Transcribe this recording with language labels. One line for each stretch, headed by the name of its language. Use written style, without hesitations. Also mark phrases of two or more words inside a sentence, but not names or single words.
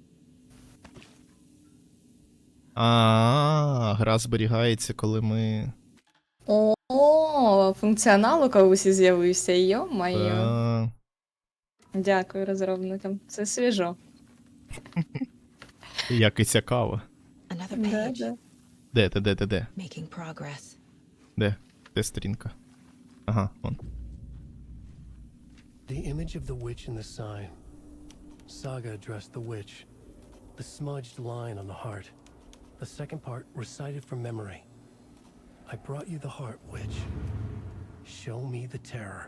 Ukrainian: Гра зберігається, коли ми... О, функціонал у кавусі з'явився, йо-моє. Та... Дякую розробникам, це свіжо. Як і цікаво.
English: Another page.
Ukrainian: Де?
English: Making progress.
Ukrainian: Де сторінка? Ага, вон.
English: The image of the witch in the sign. Saga addressed the witch. The smudged line on the heart. The second part recited from memory. I brought you the heart, witch. Show me the terror.